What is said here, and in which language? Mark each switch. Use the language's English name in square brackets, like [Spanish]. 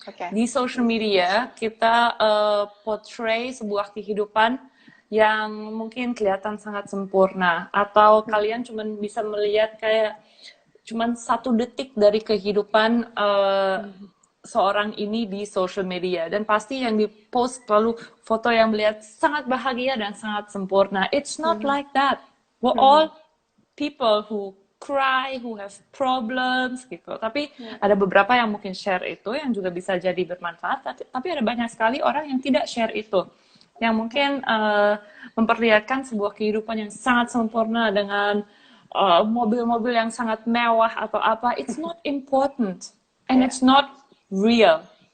[Indonesian] Di social media kita portray sebuah kehidupan yang mungkin kelihatan sangat sempurna, atau kalian cuma bisa melihat kayak cuma 1 detik dari kehidupan seorang ini di social media, dan pasti yang di-post selalu foto yang melihat sangat bahagia dan sangat sempurna. [English] It's not like that. We're all people who cry, who have problems gitu. [Indonesian] Tapi ada beberapa yang mungkin share itu yang juga bisa jadi bermanfaat, tapi ada banyak sekali orang yang tidak share itu, yang mungkin memperlihatkan sebuah kehidupan yang sangat sempurna dengan mobil-mobil yang sangat mewah atau apa. [English] It's not important, and it's not real.